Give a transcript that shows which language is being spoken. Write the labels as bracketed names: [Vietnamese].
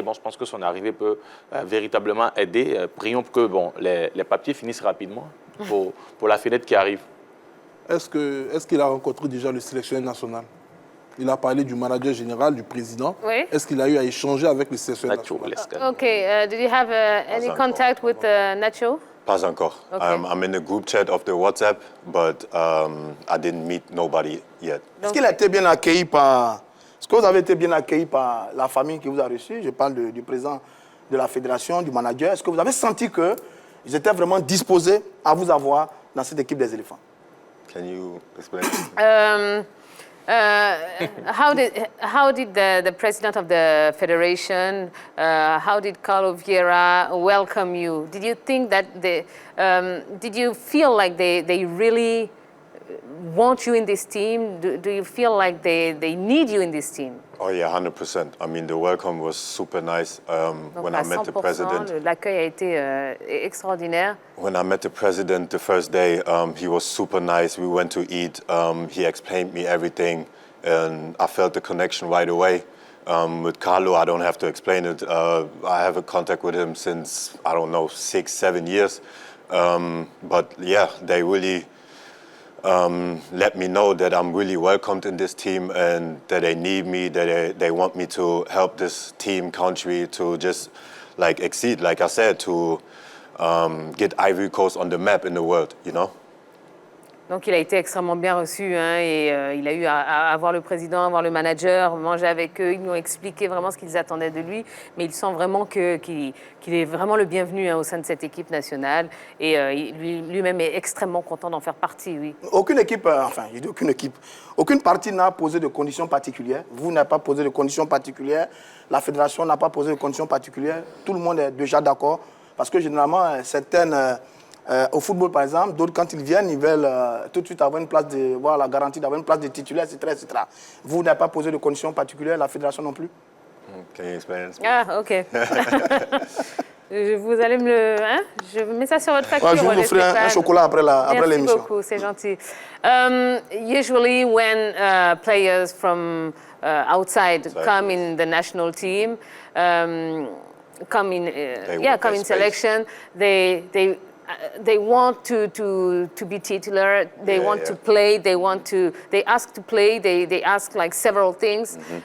[French] Bon, je pense que son arrivée peut véritablement aider. Prions que les papiers finissent rapidement pour la fenêtre qui arrive. Est-ce qu'il a rencontré déjà le sélectionneur national? Il a parlé du manager général, du président. Oui. Est-ce qu'il a eu à échanger avec le sélectionneur national? [English] Okay, did you have any contact with Nacho? [French] Pas encore. Okay. [English] I'm in the group chat of the WhatsApp, but I didn't meet nobody yet. [French] Est-ce qu'il a été bien accueilli par... Est-ce que vous avez été bien accueilli par la famille qui vous a reçu? Je parle du président de la fédération, du manager. Est-ce que vous avez senti qu'ils étaient vraiment disposés à vous avoir dans cette équipe des éléphants? [English] Can you explain? How did the president of the federation, how did Carlo Vieira welcome you? Did you think that did you feel like they really want you in this team? Do you feel like they need you in this team? Oh yeah, 100%. I mean, the welcome was super nice. When I met the president, [French] l'accueil a été extraordinaire. [English] when I met the president the first day, he was super nice. We went to eat. He explained me everything, and I felt the connection right away. With Carlo, I don't have to explain it. I have a contact with him since, I don't know, 6-7 years. But yeah, they really let me know that I'm really welcomed in this team and that they need me, that they want me to help this team, country to just like exceed, like I said, to get Ivory Coast on the map in the world, you know? [French] Donc il a été extrêmement bien reçu hein, et il a eu à voir le président, à voir le manager, manger avec eux. Ils lui ont expliqué vraiment ce qu'ils attendaient de lui, mais il sent vraiment qu'il est vraiment le bienvenu hein, au sein de cette équipe nationale et lui-même est extrêmement content d'en faire partie. Oui. Aucune équipe, je dis aucune équipe, aucune partie n'a posé de conditions particulières. Vous n'avez pas posé de conditions particulières, la fédération n'a pas posé de conditions particulières. Tout le monde est déjà d'accord parce que généralement certaines... au football, par exemple, d'autres, quand ils viennent, ils veulent tout de suite avoir une place voir la garantie d'avoir une place de titulaire, etc. Vous n'avez pas posé de conditions particulières, la fédération non plus? [English] Can you explain? [French] Ah, OK. Vous allez me le... Hein? Je mets ça sur votre facture. Ouais, je vous ferai un chocolat après l'émission. Merci beaucoup, c'est gentil. [English] Usually when players from outside come in the national team, come in selection, they want to be titular, they want to play, they ask to play, they ask like several things.